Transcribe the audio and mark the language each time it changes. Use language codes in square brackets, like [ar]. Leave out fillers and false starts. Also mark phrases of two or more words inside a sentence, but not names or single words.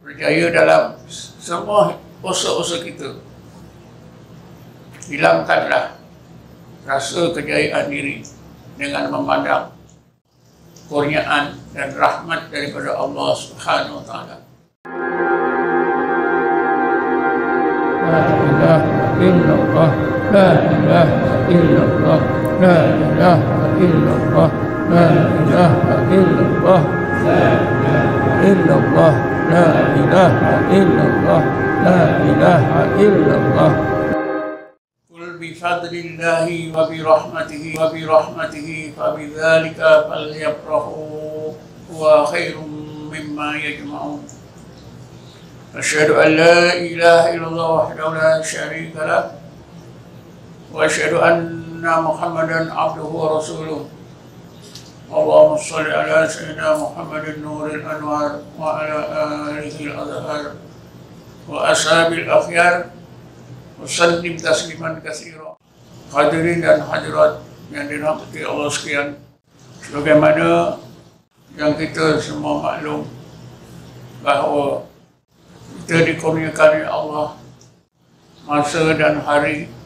[ms] berjaya dalam semua usaha-usaha kita. Hilangkanlah rasa kejayaan diri dengan memandang kurniaan dan rahmat daripada Allah [ar] سبحانه وتعالى. لا إله إلا الله، لا إله إلا الله، لا إله إلا الله، لا إله إلا الله، لا إله إلا الله، لا إله إلا الله، لا إله إلا الله. قل بفضل الله وبرحمته فبذلك فليفرحوا هو خير مما يجمعون. أشهد أن لا إله إلا الله وحده لا شريك له وأشهد أن محمدا عبده ورسوله. اللهم صل على سيدنا محمد نور الأنوار وعلى آله الأطهار وأصحابه الأخيار وسلم تسليما كثيرا. [ms] Hadirin dan hadirat yang dirahmati Allah sekalian, sebagaimana yang kita semua maklum bahawa kita dikurniakan oleh Allah masa dan hari